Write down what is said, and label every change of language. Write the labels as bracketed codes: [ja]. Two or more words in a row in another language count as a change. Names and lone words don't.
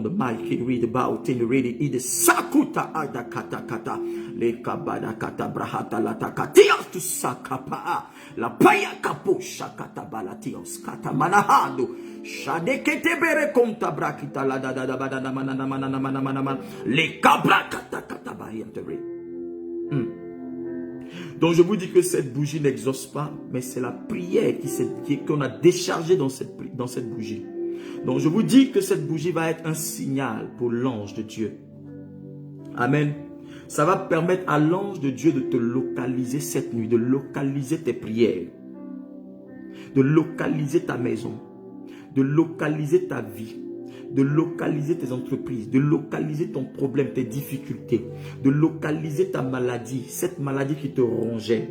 [fr] the mic read about in ready in the sakuta ada kata kata le kabada kata brahata la takatia to sakapa la paya kapo shakata balatios kata manahado shadekete bere konta brakita la da da badana manana le kabra kata kata bayentere. Donc je vous dis que cette bougie n'exauce pas, mais c'est la prière qu'on a déchargée dans cette bougie. Donc je vous dis que cette bougie va être un signal pour l'ange de Dieu. Amen. Ça va permettre à l'ange de Dieu de te localiser cette nuit, de localiser tes prières, de localiser ta maison, de localiser ta vie, de localiser tes entreprises, de localiser ton problème, tes difficultés, de localiser ta maladie, cette maladie qui te rongeait.